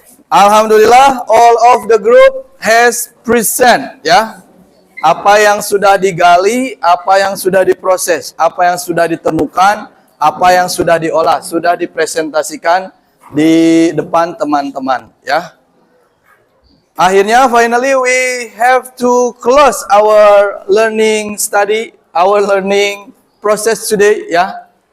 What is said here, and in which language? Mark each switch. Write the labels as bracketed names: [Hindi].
[English] Alhamdulillah all of the group has present ya. [Indonesian] Apa yang sudah digali, apa yang sudah diproses, apa yang sudah ditemukan, apa yang sudah diolah, sudah dipresentasikan di depan teman-teman ya. [English] Akhirnya finally we have to close our learning study, our learning process today ya.